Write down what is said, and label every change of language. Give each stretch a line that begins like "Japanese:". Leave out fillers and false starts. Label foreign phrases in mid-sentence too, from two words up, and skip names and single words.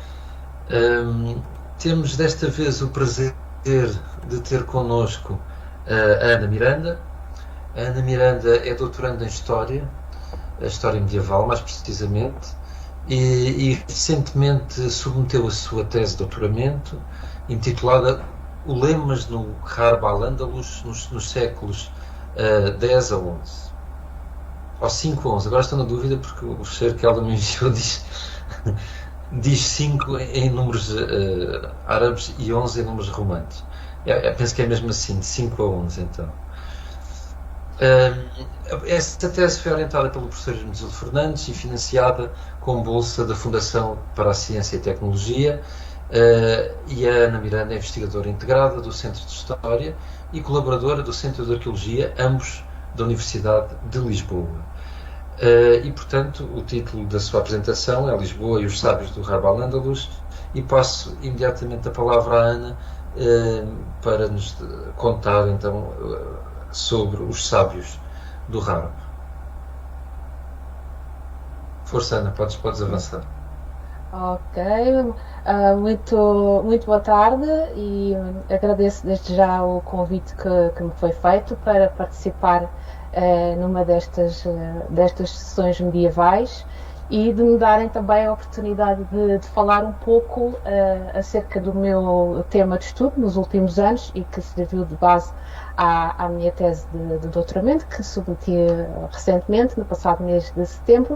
Portuguese: Temos desta vez o prazer de ter connosco a Ana Miranda. A Ana Miranda é doutoranda em História, a História Medieval, mais precisamente, e recentemente submeteu a sua tese de doutoramento, intitulada Ulemas no Harb al-Andalus nos séculos 10 a 11. Ou 5 a 11, agora estou na dúvida porque o fecheiro que ela me enviou diz 5 em números árabes e 11 em números romanos. Penso que é mesmo assim, de 5 a 11 então. Esta tese foi orientada pelo professor Hermenegildo Fernandes e financiada com bolsa da Fundação para a Ciência e Tecnologia, e a Ana Miranda é investigadora integrada do Centro de História e colaboradora do Centro de Arqueologia, ambos da Universidade de Lisboa. E, portanto, o título da sua apresentação é Lisboa e os Sábios do Harb al-Andalus, e passo imediatamente a palavra à Ana para nos contar, então, sobre os sábios do Harb. Força, Ana, podes avançar. Ok, muito boa tarde e agradeço desde já o convite que me foi feito para participar numa destas sessões medievais e de me darem também a oportunidade de falar um pouco acerca do meu tema de estudo nos últimos anos e que serviu de base à minha tese de doutoramento, que submeti recentemente, no passado mês de setembro.